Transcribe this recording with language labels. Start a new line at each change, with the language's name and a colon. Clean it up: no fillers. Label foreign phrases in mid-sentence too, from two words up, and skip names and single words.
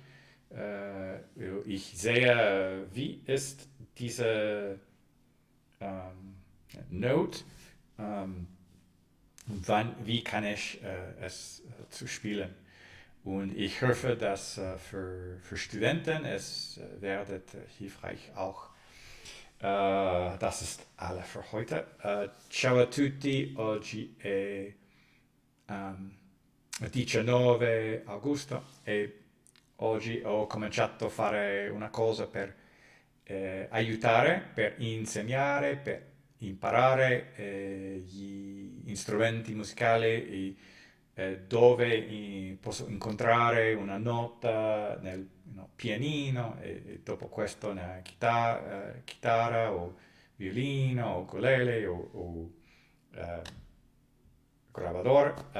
German: Ich sehe, wie ist diese Note, wie kann ich es zu spielen. Und ich hoffe, dass für Studenten es werdet hilfreich auch. Das ist alles für heute.
Italian: Ciao a tutti, oggi è 19 agosto e oggi ho cominciato a fare una cosa per aiutare, per insegnare, per imparare gli strumenti musicali dove posso incontrare una nota nel pianino e dopo questo nella chitarra o violino o ukulele o gravador.